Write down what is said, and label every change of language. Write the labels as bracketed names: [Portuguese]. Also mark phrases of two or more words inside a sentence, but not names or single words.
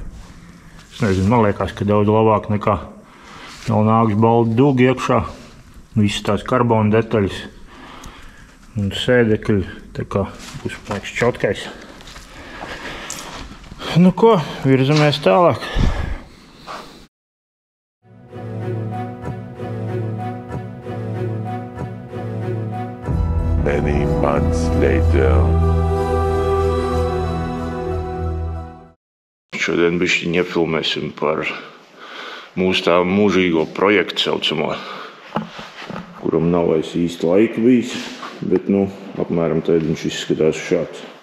[Latvian] Es nezinu, man liekas, ka daudz labāk nekā vēl nāks balda duga iekšā. Visas tās karbona detaļas un sēdekļi, tā kā būs, liekas, čotkais. Nu ko, virzamies tālāk. [English] Many months later. [Latvian] Šodien bišķiņ iefilmēsim par mūsu tā mūžīgo projektu saucamo, kuram nav vairs īsti laika bijis, bet, apmēram tad viņš izskatās šāds.